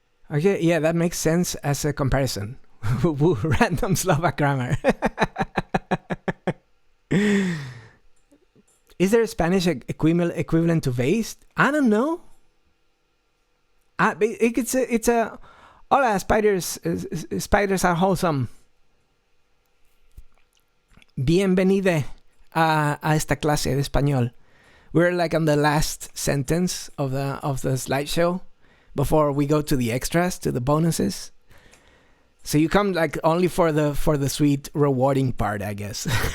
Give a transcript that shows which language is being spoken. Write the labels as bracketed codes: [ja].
[en] Okay, yeah, that makes sense as a comparison. Random Slovak grammar. Is there a Spanish equivalent to based? I don't know. It's a hola, spiders are wholesome. [es] Bienvenide a esta clase de español. [en] We're like on the last sentence of the slideshow before we go to the extras, to the bonuses. So you come like only for the sweet rewarding part, I guess.